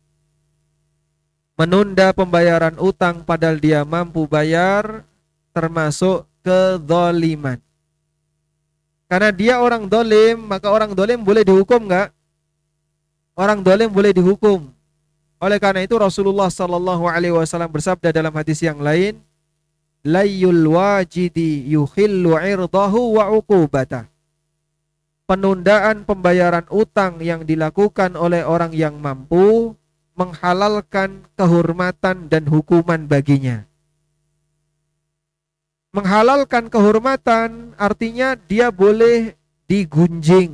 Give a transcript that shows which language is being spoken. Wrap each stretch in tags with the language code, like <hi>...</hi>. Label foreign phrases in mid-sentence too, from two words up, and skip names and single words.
<id>Menunda pembayaran utang padahal dia mampu bayar termasuk kezaliman. Karena dia orang dolim, maka orang dolim boleh dihukum enggak? Orang dolim boleh dihukum. Oleh karena itu Rasulullah SAW bersabda dalam hadis yang lain,</id> <ar>ليّ الواجد يحل عرضه وعقوبته.</ar> <id>Penundaan pembayaran utang yang dilakukan oleh orang yang mampu menghalalkan kehormatan dan hukuman baginya. Menghalalkan kehormatan artinya dia boleh digunjing.</id>